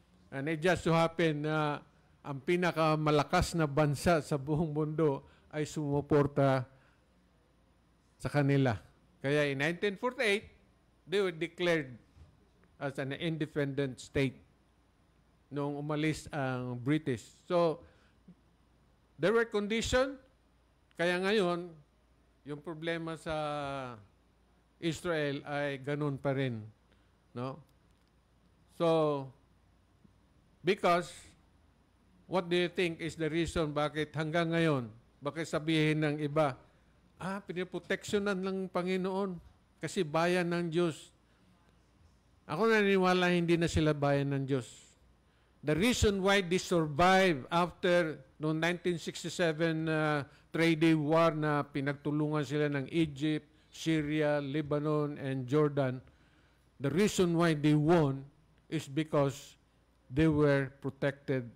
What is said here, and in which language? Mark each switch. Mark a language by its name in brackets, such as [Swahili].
[English] And it just so happened [Filipino] na ang pinakamalakas na bansa sa buong mundo ay sumuporta sa kanila. Kaya [English] in 1948, they were declared as an independent state [Filipino] nung umalis ang [English] British. So, there were conditions. [Filipino] Kaya ngayon, yung problema sa Israel ay ganun pa rin. No? [English] So, because, what do you think is the reason [Filipino] bakit hanggang ngayon, bakit sabihin ng iba, piniproteksyonan ng Panginoon kasi bayan ng Diyos. Ako naniniwala hindi na sila bayan ng Diyos. [English] The reason why they survived after [Filipino] noong [English] 1967 3-day war [Filipino] na pinagtulungan sila ng [English] Egypt, Syria, Lebanon, and Jordan, the reason why they won is because they were protected.